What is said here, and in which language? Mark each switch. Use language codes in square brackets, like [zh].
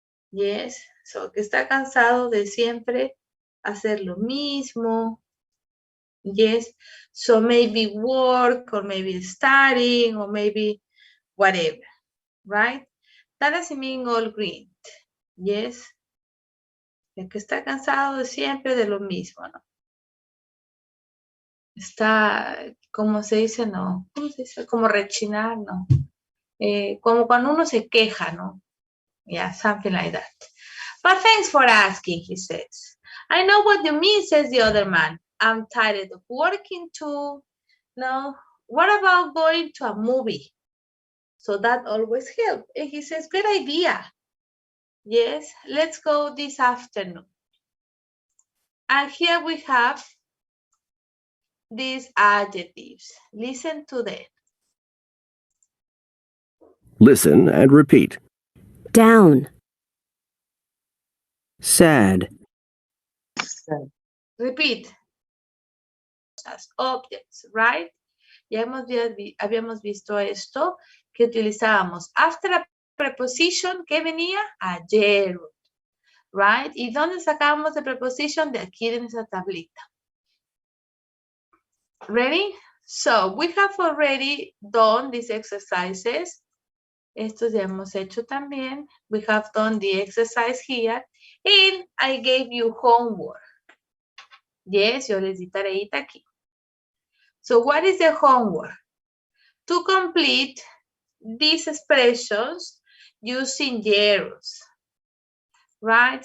[es] Yes, so que está cansado de siempre hacer lo mismo. [en] Yes, so maybe work or maybe studying or maybe whatever, right? That doesn't mean all green. Yes. [es] El que está cansado de siempre de lo mismo, ¿no? Está, ¿cómo se dice? No. ¿Cómo se dice? Como rechinar, ¿no? Como cuando uno se queja, ¿no? [en] Yeah, something like that. But thanks for asking, he says. I know what you mean, says the other man. I'm tired of working too. No. What about going to a movie? So that always helps. And he says, great idea. Yes, let's go this afternoon. And here we have these adjectives. Listen to them. Listen and repeat. Down. Sad. Repeat. As objects, right? [es] Ya habíamos visto esto, que utilizábamos [en] after a preposition, [es] que venía a gerund, right? ¿Y dónde sacábamos de preposition? De aquí en esa tablita. [en] Ready? So, we have already done these exercises. [es] Estos ya hemos hecho también. [en] We have done the exercise here. And I gave you homework. Yes, [es] yo les di tareita aquí. [en] So what is the homework? To complete these expressions using gerunds. Right?